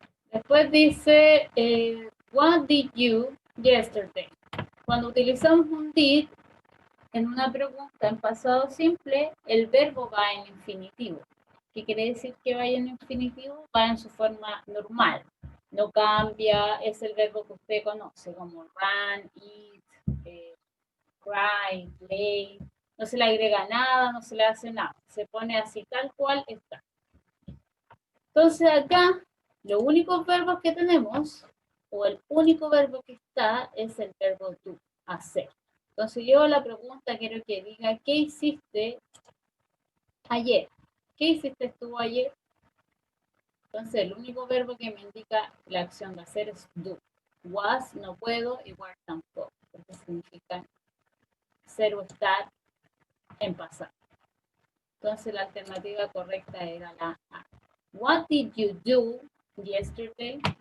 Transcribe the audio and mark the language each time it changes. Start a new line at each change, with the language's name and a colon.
Spanish: Después dice,
English: what did you yesterday?
Spanish: Cuando utilizamos un did en una pregunta en pasado simple, el verbo va en infinitivo. ¿Qué quiere decir que vaya en infinitivo? Va en su forma normal. No cambia, es el verbo que usted conoce, como
English: run, eat, cry, play.
Spanish: No se le agrega nada, no se le hace nada. Se pone así tal cual está. Entonces acá, los únicos verbos que tenemos, o el único verbo que está, es el verbo do, hacer. Entonces yo la pregunta quiero que diga, ¿qué hiciste ayer? ¿Qué hiciste tú ayer? Entonces el único verbo que me indica la acción de hacer es do. Was no puedo y were tampoco, porque significa ser o estar en pasado. Entonces la alternativa correcta era la A.
English: What did you do yesterday?